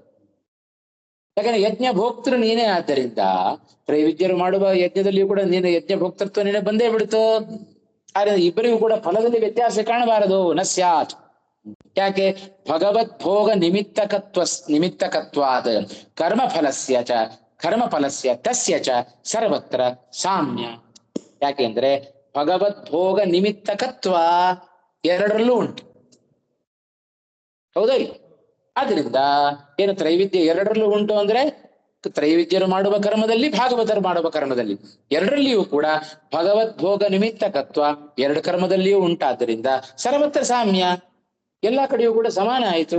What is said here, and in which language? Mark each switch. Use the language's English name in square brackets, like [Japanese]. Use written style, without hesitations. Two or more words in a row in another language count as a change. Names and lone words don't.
[Kannada] ಯಾಕಂದ್ರೆ ಯಜ್ಞ ಭೋಕ್ತೃ ನೀನೇ. ಆದ್ದರಿಂದ ತ್ರೈವಿದ್ಯರು ಮಾಡುವ ಯಜ್ಞದಲ್ಲಿಯೂ ಕೂಡ ನೀನು ಯಜ್ಞ ಭೋಕ್ತೃತ್ವ ನೀನೇ ಬಂದೇ ಬಿಡ್ತು. ಆದ್ರೆ ಇಬ್ಬರಿಗೂ ಕೂಡ ಫಲದಲ್ಲಿ ವ್ಯತ್ಯಾಸ ಕಾಣಬಾರದು. [Sanskrit] ನ ಸ್ಯಾತ್. ಯಾಕೆ? ಭಗವತ್ ಭೋಗ ನಿಮಿತ್ತಕತ್ವಾದ ಕರ್ಮಫಲಸ್ಯ ತಸ್ಯ ಚ ಸರ್ವತ್ರ ಸಾಮ್ಯ [Kannada] ಯಾಕೆಂದ್ರೆ ಭಗವದ್ಭೋಗ ನಿಮಿತ್ತಕತ್ವ ಎರಡರಲ್ಲೂ ಉಂಟು. ಹೌದಾ ಇಲ್ಲ? ಆದ್ರಿಂದ ಏನು ತ್ರೈವಿಧ್ಯ ಎರಡರಲ್ಲೂ ಉಂಟು ಅಂದ್ರೆ ತ್ರೈವಿಧ್ಯರು ಮಾಡುವ ಕರ್ಮದಲ್ಲಿ, ಭಾಗವತರು ಮಾಡುವ ಕರ್ಮದಲ್ಲಿ, ಎರಡರಲ್ಲಿಯೂ ಕೂಡ ಭಗವದ್ಭೋಗ ನಿಮಿತ್ತಕತ್ವ ಎರಡು ಕರ್ಮದಲ್ಲಿಯೂ ಉಂಟಾದ್ದರಿಂದ ಸರ್ವತ್ರ ಸಾಮ್ಯ, ಎಲ್ಲಾ ಕಡೆಯೂ ಕೂಡ ಸಮಾನ ಆಯಿತು.